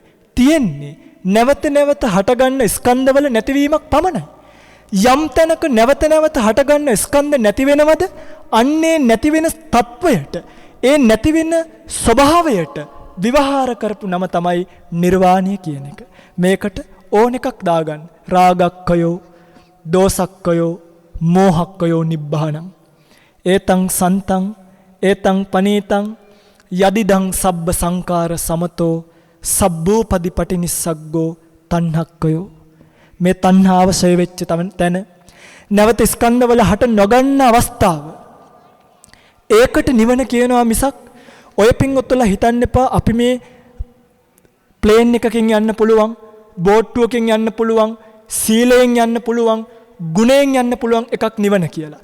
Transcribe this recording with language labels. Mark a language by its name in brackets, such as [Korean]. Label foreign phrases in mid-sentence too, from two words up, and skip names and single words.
[Sinhala] තියෙන්නේ නැවත නැවත හටගන්න ස්කන්ධවල නැතිවීමක් පමණයි. යම් තැනක නැවත නැවත හටගන්න ස්කන්ධ නැති වෙනවද? අන්නේ නැති වෙන තත්වයට, ඒ නැති වෙන ස්වභාවයට විවහාර කරපු නම තමයි නිර්වාණය කියන එක. මේකට ඕන එකක් දාගන්න. [Pali] රාගක්කයෝ, දෝසක්කයෝ, මෝහක්කයෝ නිබ්බාණං. ඒතං සන්තං, ඒතං පනීතං, යදිදං සබ්බ සංකාර සමතෝ, සබ්බූපදි පටිනිස්සග්ගෝ තණ්හක්කයෝ. [Sinhala] මේ තණ්හාව ඡය වෙච්ච තැන, නැවත ස්කන්ධවල හට නොගන්න අවස්ථාව. ඒකට නිවන කියනවා මිසක් ඔය පින්වත්තුලා හිතන්න එපා අපි මේ ප්ලේන් එකකින් යන්න පුළුවන්, බෝට්ටුවකින් යන්න පුළුවන්, සීලයෙන් යන්න පුළුවන්, ගුණයෙන් යන්න පුළුවන් එකක් නිවන කියලා.